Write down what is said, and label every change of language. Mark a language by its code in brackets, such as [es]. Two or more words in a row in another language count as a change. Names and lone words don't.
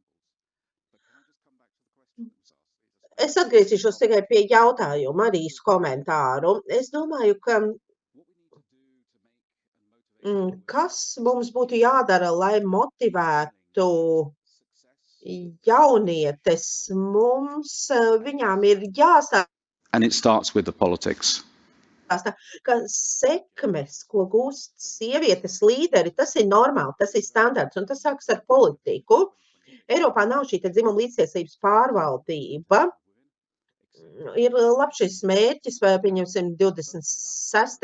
[lv] Es atgriezīšos tikai pie jautājuma, arī īsu komentāru. Es domāju, ka kas mums būtu jādara, lai motivētu jaunietes? Viņām ir jāstāsta. [en] And it starts with the politics. [lv] Ka sekmes, ko gūst sievietes līderi, tas ir normāli, tas ir standarts, un tas sākas ar politiku. Eiropā nav šī dzimuma līdztiesības pārvaldība. Ir labs šis mērķis, vai pieņemsim 26.